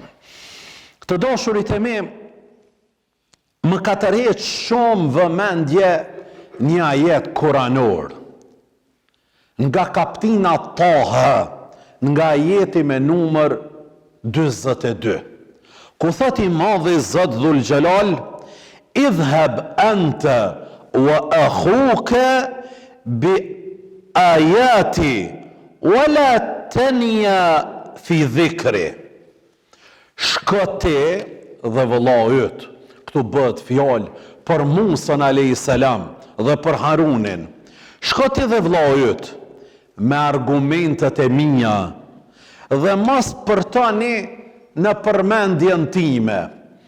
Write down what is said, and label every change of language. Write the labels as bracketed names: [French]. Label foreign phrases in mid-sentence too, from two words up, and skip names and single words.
[Albanian] Të dashurit e mi, më ka tërheq shumë vëmendje një ajet kuranor. Nga kaptina Taha, nga ajeti me numër 42. Ku thot I madhi Zot Dhul Xhelal, [Arabic] اذهب أنت وأخوك بآياتي ولا تنيا في ذكري. [Albanian] Shko ti dhe vëllau yt. Këtu bëhet fjalë për Musën [Arabic] عليه السلام [Albanian] dhe për Harunin. Shko ti dhe vëllau yt me argumentet e mia dhe mos përtoni në përmendjen time.